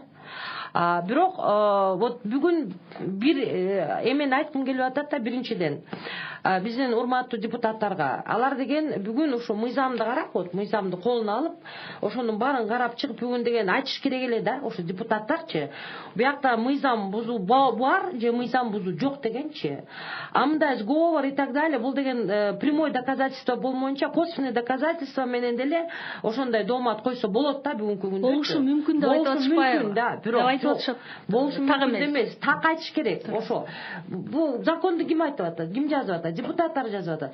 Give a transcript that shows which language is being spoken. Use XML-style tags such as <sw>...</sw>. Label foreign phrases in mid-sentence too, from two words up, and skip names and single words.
<ky>Бирок вот бүгүн бир эмени айткым келип атат да, биринчиден биздин урматтуу депутаттарга, алар деген бүгүн ошо мыйзамды карап, вот мыйзамды колуна алып, ошонун баарын карап чыгып бүгүн деген айтыш керек эле да, ошо депутаттарчы. Буякта мыйзам бузуу бар же мыйзам бузуу жок дегенчи.</ky> <ru>Мындай сговор и так далее,</ru> <ky>бул деген</ky> <ru>прямой доказательство</ru> <ky>болмоюнча,</ky> <ru>косвенный доказательство</ru> <ky>менен деле ошондой доомат койсо болот да бүгүнкү күндө. Болушу мүмкүн деп айтып атышпайбы? Да, бирок болушу мүмкүн эмес. Так айтыш керек. Ошо. Бул законду ким айтып атат? Ким жазып атат? Депутаттар жазып атат.</ky>